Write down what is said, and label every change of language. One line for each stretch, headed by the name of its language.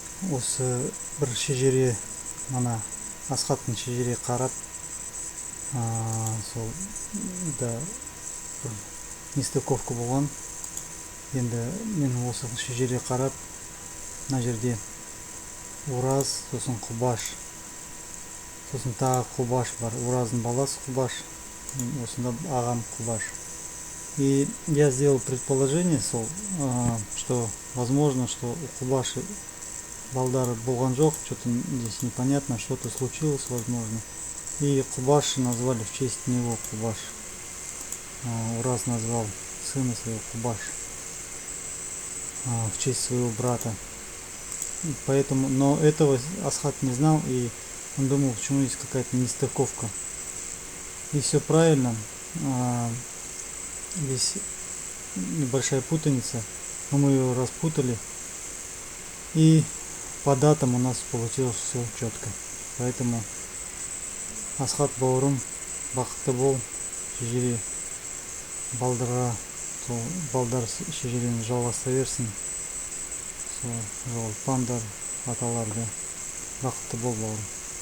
Kazakh: Осы бір шежіре, мана Асхаттың шежіре қарап, сол да бір нестыковка болған. Енді мен осы шежіре қарап, мына жерде Ураз, сосын Құбаш, сосын тағы Құбаш бар. Ураздың баласы Құбаш, осында ағам Құбаш.
Russian: И я сделал предположение, что возможно, что у Кубаши
Kazakh: балдары болған жоқ,
Russian: что-то здесь непонятно, что-то случилось, возможно. И Кубаши назвали в честь него Кубаш. Ураз назвал сына своего Кубаш в честь своего брата. Поэтому, но этого Асхат не знал, и он думал, почему есть какая-то нестыковка. И все правильно. Здесь небольшая путаница, но мы ее распутали, и по датам у нас получилось все четко.
Kazakh: Поэтому Асхат бауырым бақытты бол, шежіре балдарға, сол балдар шежірені жалғастыра берсін, сол жоғалтпаңдар аталарды. Бақытты бол бауырым.